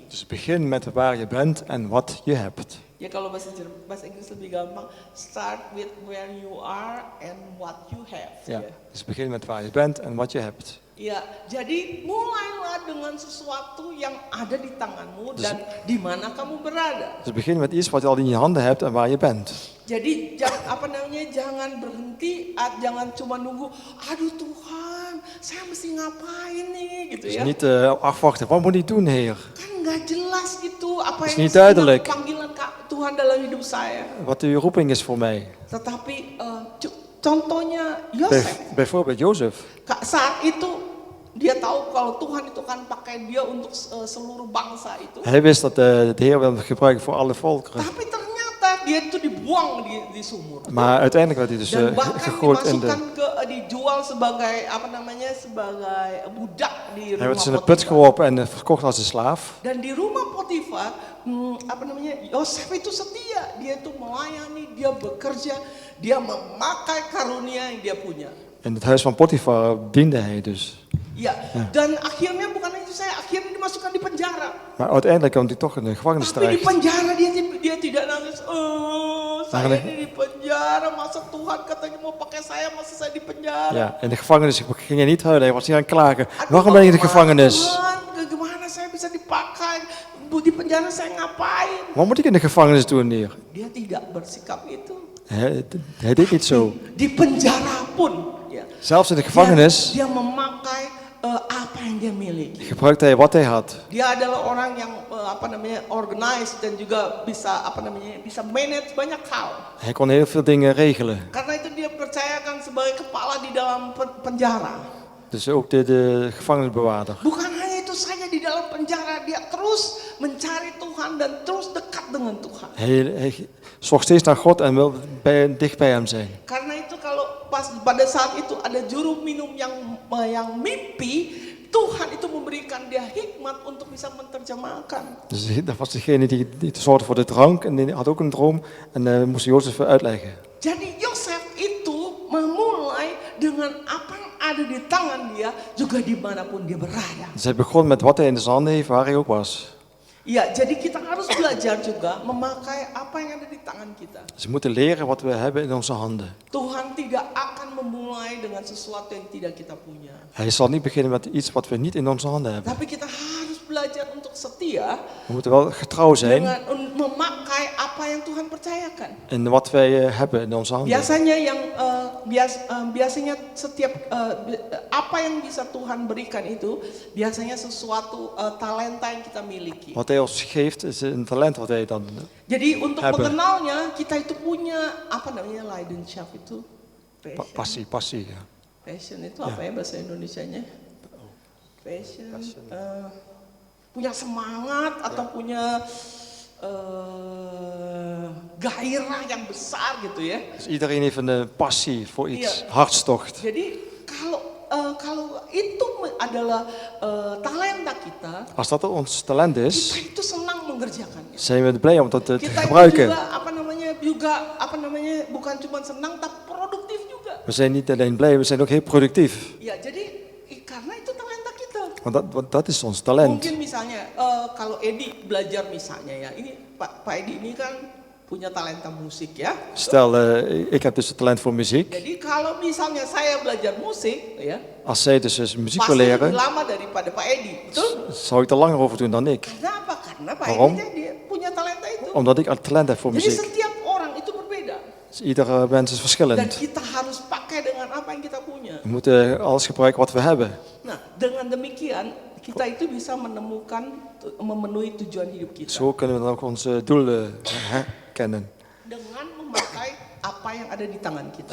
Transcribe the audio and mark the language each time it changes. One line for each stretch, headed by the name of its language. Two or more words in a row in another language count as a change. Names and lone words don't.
Dutch: dus begin met waar je bent en wat je hebt.
Indonesian: Ya kalau bahasa Inggris lebih gampang,
English: start with where you are and what you have.
Dutch: Ja, dus begin met waar je bent en wat je hebt.
Indonesian: Ya, jadi mulailah dengan sesuatu yang ada di tanganmu dan di mana kamu berada.
Dutch: Dus begin met iets wat je al in je handen hebt en waar je bent.
Indonesian: Jadi jangan berhenti, jangan cuma nunggu, aduh Tuhan, saya mesti ngapain nih gitu
Dutch: Dus
Indonesian: ya.
Dutch: niet afwachten, wat moet ik doen, Heer?
Indonesian: Kan nggak jelas gitu apa
Dutch: Is
Indonesian: yang
Dutch: niet duidelijk.
Indonesian: panggilan Tuhan dalam hidup saya.
Dutch: Wat uw roeping is voor mij.
Indonesian: Tetapi contohnya Yosef,
Dutch: Bijvoorbeeld Jozef.
Indonesian: saat itu dia tahu kalau Tuhan itu kan pakai dia untuk seluruh bangsa itu.
Dutch: Hij wist dat de Heer wil gebruiken voor alle volkeren.
Indonesian: Tapi ternyata dia itu dibuang di sumur.
Dutch: Maar uiteindelijk werd hij dus
Indonesian: Dan bahkan
Dutch: gegooid in de...
Indonesian: dimasukkan dijual sebagai sebagai budak di
Dutch: Hij
Indonesian: rumah
Dutch: werd dus in de put
Indonesian: Potifar.
Dutch: geworpen en verkocht als een slaaf.
Indonesian: Dan di rumah Potifar, Yosef itu setia, dia itu melayani, dia bekerja, dia memakai karunia yang dia punya.
Dutch: In het huis van Potifar diende hij dus.
Indonesian: Ya, dan akhirnya bukan hanya itu akhirnya dimasukkan di penjara.
Dutch: Maar uiteindelijk kwam hij toch in de gevangenis
Indonesian: Tapi di
Dutch: terecht.
Indonesian: penjara dia tidak nangis. Saya Nah, ini di penjara, masa Tuhan katanya mau pakai saya, masa saya di penjara.
Dutch: Ja, in de gevangenis ging hij niet huilen, hij was niet aan het klagen. Waarom ben je in de gevangenis?
Indonesian: Tuhan, gimana saya bisa dipakai? Di penjara saya ngapain?
Dutch: Wat moet ik in de gevangenis doen, Heer?
Indonesian: Dia tidak bersikap itu.
Dutch: Hij deed niet zo.
Indonesian: Di penjara pun, ya.
Dutch: Zelfs in de gevangenis
Indonesian: Dia memakai apa yang dia miliki.
Dutch: gebruikte hij wat hij had.
Indonesian: Dia adalah orang yang organized dan juga bisa bisa manage banyak hal.
Dutch: Hij kon heel veel dingen regelen.
Indonesian: Karena itu dia percayakan sebagai kepala di dalam penjara.
Dutch: Dus ook de gevangenisbewaarder.
Indonesian: Bukan hanya itu saja, di dalam penjara dia terus mencari Tuhan dan terus dekat dengan Tuhan.
Dutch: Hij zocht steeds naar God en wil dicht bij hem zijn.
Indonesian: Karena itu kalau pada saat itu ada juru minum yang mimpi, Tuhan itu memberikan dia hikmat untuk bisa menerjemahkan.
Dutch: Dus dat was degene die zorgde voor de drank en die had ook een droom en moest Jozef uitleggen.
Indonesian: Jadi Yosef itu memulai dengan apa yang ada di tangan dia juga dimanapun dia berada.
Dutch: Dus hij begon met wat hij in zijn handen heeft, waar hij ook was.
Indonesian: Ya, jadi kita harus belajar juga memakai apa yang ada di tangan kita.
Dutch: Dus we moeten leren wat we hebben in onze handen.
Indonesian: Tuhan tidak akan memulai dengan sesuatu yang tidak kita punya.
Dutch: Hij zal niet beginnen met iets wat we niet in onze handen hebben.
Indonesian: Tapi kita harus belajar untuk setia
Dutch: We moeten wel getrouw zijn
Indonesian: dengan memakai apa yang Tuhan percayakan.
Dutch: in wat wij hebben in onze handen.
Indonesian: Biasanya setiap apa yang bisa Tuhan berikan itu biasanya sesuatu talenta yang kita miliki.
Dutch: Wat hij ons geeft is een talent wat hij dan
Indonesian: Jadi untuk
Dutch: hebben.
Indonesian: mengenalnya kita itu punya leidenschaft itu
Dutch: passie. Ja.
Indonesian: passion itu apa ya bahasa Indonesianya? Passion. Punya semangat atau punya gairah yang besar gitu ya.
Dutch: Dus iedereen heeft een passie voor iets,
Indonesian: Iya.
Dutch: hartstocht.
Indonesian: Jadi kalau itu adalah talenta kita,
Dutch: Als dat ons talent is,
Indonesian: kita itu senang mengerjakannya.
Dutch: zijn we blij om dat te
Indonesian: Kita itu
Dutch: gebruiken.
Indonesian: juga bukan cuma senang tapi produktif juga.
Dutch: We zijn niet alleen blij, we zijn ook heel productief.
Indonesian: Ya, jadi karena itu talenta kita.
Dutch: Want dat is ons talent.
Indonesian: Mungkin misalnya kalau Edi belajar misalnya ya, ini Pak Edi ini kan punya talenta musik ya.
Dutch: Stel, ik heb dus het talent voor muziek.
Indonesian: Jadi kalau misalnya saya belajar musik ya,
Dutch: Als zij dus muziek wil
Indonesian: pasti lebih
Dutch: leren,
Indonesian: lama daripada Pak Edi. Betul?
Dutch: zou ik er langer over doen dan ik.
Indonesian: Kenapa? Karena Pak
Dutch: Waarom?
Indonesian: Edi dia punya talenta itu.
Dutch: Omdat ik een talent heb voor
Indonesian: Jadi
Dutch: muziek.
Indonesian: setiap orang itu berbeda.
Dutch: Dus iedere mens is
Indonesian: Dan
Dutch: verschillend.
Indonesian: kita harus pakai dengan apa yang kita punya.
Dutch: We moeten alles gebruiken wat we hebben.
Indonesian: Nah, dengan demikian kita itu bisa memenuhi tujuan hidup kita.
Dutch: Zo kunnen we dan ook onze doelen herkennen.
Indonesian: Dengan memakai apa yang ada di tangan kita.